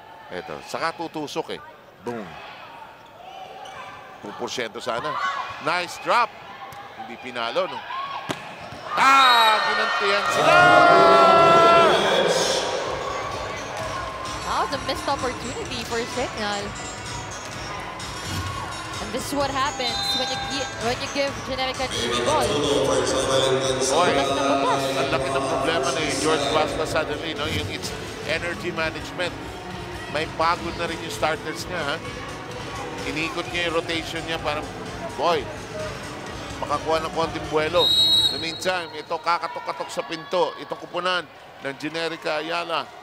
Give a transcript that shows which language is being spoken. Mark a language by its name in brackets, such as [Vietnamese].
[Filipino] Ito, saka tutusok eh. Boom. 2% sana. Nice drop. Hindi pinalo, no? Ginantihan sila! [English] That was a missed opportunity for Cignal. And this is what happens when you give Generika an easy ball. [Filipino] Boy, ang laki ng problema ni George Basta suddenly, no? [English] Yung it's energy management. [Filipino] May pagod na rin yung starters niya, ha? Inikot niya yung rotation niya para, boy, makakuha ng konting buwelo. In the meantime, ito kakatok-katok sa pinto. Ito kupunan ng Generika Ayala.